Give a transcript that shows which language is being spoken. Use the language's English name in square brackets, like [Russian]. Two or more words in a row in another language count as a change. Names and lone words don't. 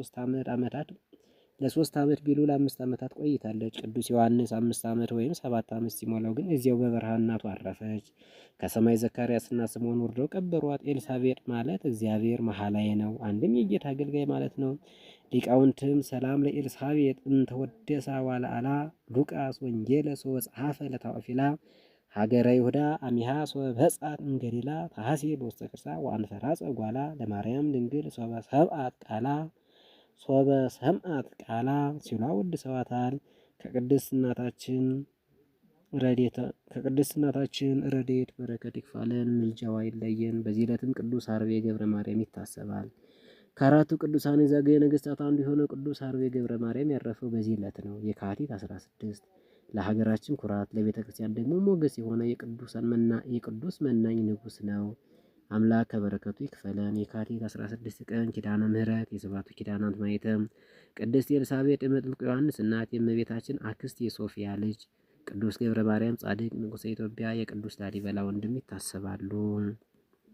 [Amharic] ለ3 ዓመት ቢሉ ለ5 ዓመታት ቆይታለች። ቅዱስ ዮሐንስ 5 ዓመት ወይም 7 ዓመት ሲሞላው ግን እዚያው በበረሃ እናቱ አረፈች። ከሰማይ ዘካርያስና ስምዖን ወርደው ቀበሯት። ኤልሳቤጥ ማለት እግዚአብሔር መሐላዬ ነው፣ አንድም የጌታ አገልጋይ ማለት ነው። ሊቃውንትም [Geez] ሰላም ለኤልሳቤጥ እንተወደሳ ዋለአላ ሉቃስ ወንጌለ ሶወጽሐፈ ለታኦፊላ ሀገረ ይሁዳ አሚሃ ሶበጻት እንገሊላ ታሐሴ በውስተ ክርስሳ ወአንፈራጸ ጓላ ለማርያም ድንግል ሶበ ሰምዓት ቃላ [Amharic] ሲሉ አወድሰዋታል። ከቅድስት እናታችን ረድኤት በረከት ይክፋለን፣ ምልጃዋ አይለየን። በዚህ ዕለትም ቅዱስ አርቤ ገብረ ማርያም ይታሰባል። ከአራቱ ቅዱሳን የዛግዌ ነገሥታት አንዱ የሆነው ቅዱስ አርቤ ገብረ ማርያም ያረፈው በዚህ ዕለት ነው፣ የካቲት 16። ለሀገራችን ኩራት ለቤተ ክርስቲያን ደግሞ ሞገስ የሆነ የቅዱስ መናኝ ንጉሥ ነው። አምላክ ከበረከቱ ይክፈለን። የካቲት 16 ቀን ኪዳነ ምሕረት የሰባቱ ኪዳናት ማኅተም ቅድስት ኤልሳቤጥ የመጥምቁ ዮሐንስ እናት የእመቤታችን አክስት የሶፊያ ልጅ ቅዱስ ገብረ ማርያም ጻድቅ ንጉሠ ኢትዮጵያ የቅዱስ ላሊበላ ወንድም ይታሰባሉ።